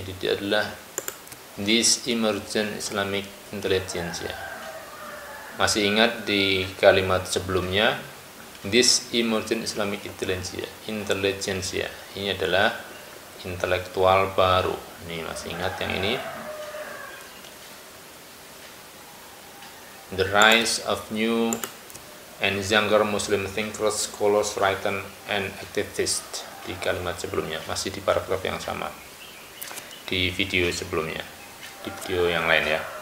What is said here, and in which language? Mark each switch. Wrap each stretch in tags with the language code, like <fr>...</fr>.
<id>Dididik adalah</id> <en>this emergent Islamic intelligentsia.</en> <id>Masih ingat di kalimat sebelumnya,</id> <en>this emergent Islamic intelligentsia.</en> <id>Ini adalah intelektual baru. Ini masih ingat yang ini?</id> <en>The rise of new and younger Muslim thinkers, scholars, writers, and activists.</en> <id>Di kalimat sebelumnya, masih di paragraf yang sama di video sebelumnya, di video yang lain ya.</id>